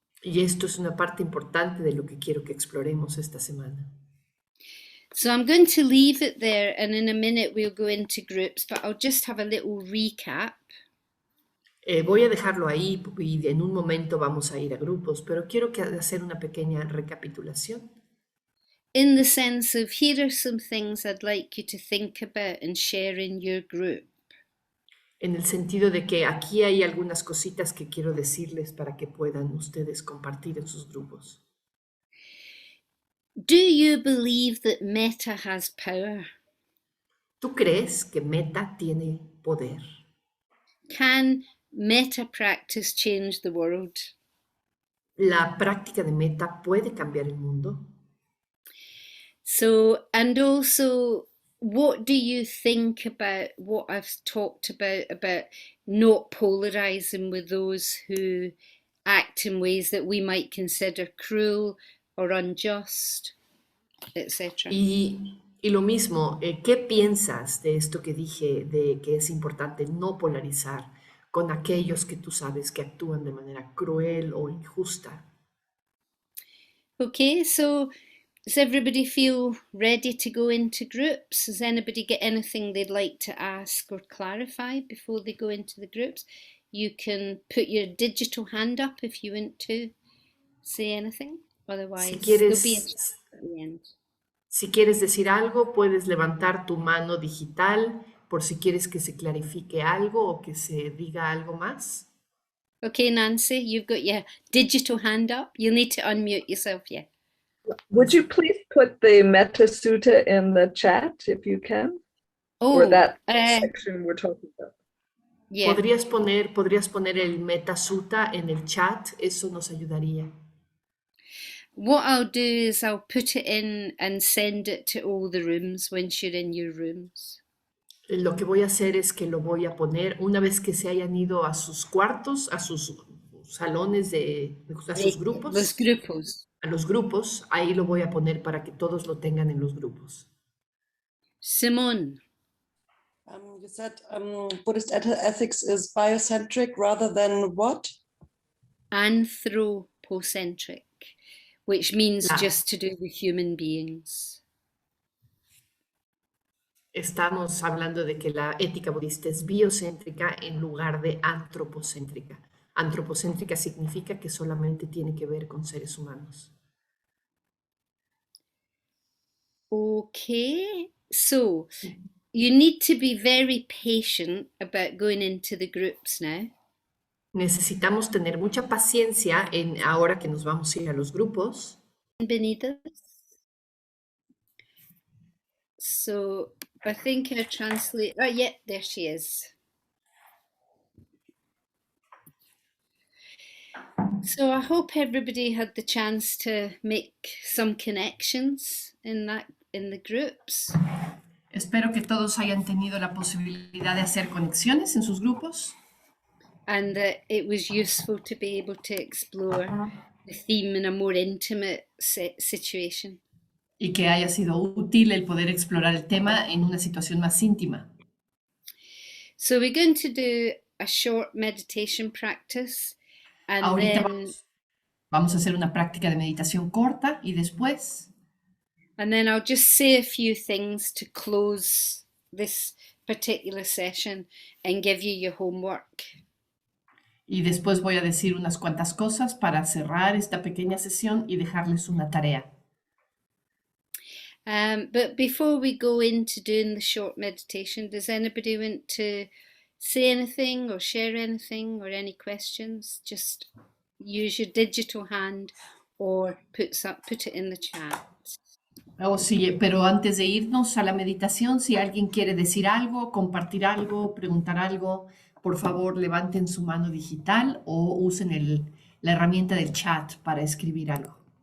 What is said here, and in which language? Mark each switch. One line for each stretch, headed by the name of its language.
Spanish: Y esto es una parte importante de lo que quiero que exploremos esta semana.
English: So I'm going to leave it there, and in a minute we'll go into groups, but I'll just have a little recap.
Spanish: Voy a dejarlo ahí y en un momento vamos a ir a grupos, pero quiero hacer una pequeña recapitulación.
English: In the sense of, here are some things I'd like you to think about and share in your group.
Spanish: En el sentido de que aquí hay algunas cositas que quiero decirles para que puedan ustedes compartir en sus grupos.
English: Do you believe that metta has power?
Spanish: ¿Tú crees que Meta tiene poder?
English: Can metta practice change the world?
Spanish: ¿La práctica de meta puede cambiar el mundo?
English: So, and also, what do you think about what I've talked about not polarizing with those who act in ways that we might consider cruel or unjust, etc.?
Spanish: Y lo mismo, ¿qué piensas de esto que dije, de que es importante no polarizar con aquellos que tú sabes que actúan de manera cruel o injusta?
English: Okay, so does everybody feel ready to go into groups? Does anybody get anything they'd like to ask or clarify before they go into the groups? You can put your digital hand up if you want to say anything.
Spanish: Si
English: Otherwise, there'll be a
Spanish: quieres,
English: chat at the end.
Spanish: si quieres decir algo, puedes levantar tu mano digital por si quieres que se clarifique algo o que se diga algo más.
English: Okay, Nancy, you've got your digital hand up. You'll need to unmute yourself, yeah. Would you please put the Metta Sutta in the chat if you can? Or Oh, that section we're talking about? yeah.
Spanish: Podrías poner el Metta Sutta en el chat, eso nos ayudaría.
English: What I'll do is I'll put it in and send it to all the rooms once you're in your rooms.
Spanish: Lo que voy a hacer es que lo voy a poner una vez que se hayan ido a sus cuartos, a sus salones a sus Los grupos, grupos. a los grupos, ahí lo voy a poner para que todos lo tengan en los grupos.
English: Simone. You said Buddhist ethics is biocentric rather than what? Anthropocentric, which means
Spanish: La-
English: just to do with human beings.
Spanish: Estamos hablando de que la ética budista es biocéntrica en lugar de antropocéntrica. Antropocéntrica significa que solamente tiene que ver con seres humanos.
English: Okay, so you need to be very patient about going into the groups now.
Spanish: Necesitamos tener mucha paciencia en ahora que nos vamos a ir a los grupos.
English: Beneath us. So I think I translate. Oh, yeah, there she is. So I hope everybody had the chance to make some connections in the groups.
Spanish: Espero que todos hayan tenido la posibilidad de hacer conexiones en sus grupos
English: And that it was useful to be able to explore the theme in a more intimate situation.
Spanish: y que haya sido útil el poder explorar el tema en una situación más íntima.
English: So we're going to do a short meditation practice, and
Spanish: Ahorita
English: then
Spanish: vamos a hacer una práctica de meditación corta y después
English: I'll just say a few things to close this particular session and give you your homework.
Spanish: voy a decir unas cuantas cosas para cerrar esta pequeña sesión y dejarles una tarea.
English: But before we go into doing the short meditation, does anybody want to say anything or share anything or any questions? Just use your digital hand or put it in the chat.
Spanish: Oh, sí, pero antes de irnos a la meditación, si alguien quiere decir algo, compartir algo, preguntar algo, por favor levanten su mano digital o usen la herramienta del chat para escribir algo.